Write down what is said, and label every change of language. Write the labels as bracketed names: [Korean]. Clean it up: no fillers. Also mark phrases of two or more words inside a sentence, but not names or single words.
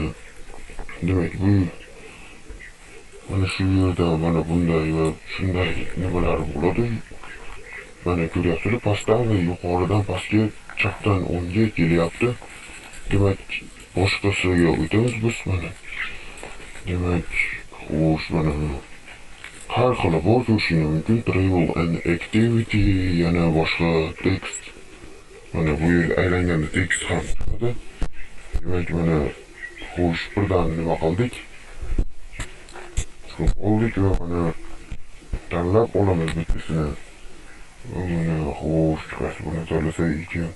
[Uzbek] Demak, bu mana shu yerda mana bunday va shunday nimalar bo'ladi. Mana ko'ryapsizlar, pastdan va yuqoridan pastga, chapdan o'ngga kelyapti. Demak, boshqasiga o'tamiz biz mana. Demak, xo'sh, mana har xili bor ko'rishingiz mumkin. [English] Travel and activity, [Uzbek] yana boshqa text. Mana bu yer aylanganda tekst ham chiqadi. Demak, mana xo'sh, birdan nima qildik? Surib oldik va mana tanlab olamiz bittasini. Mana xo'sh, qaysi buni tanlasak ekan?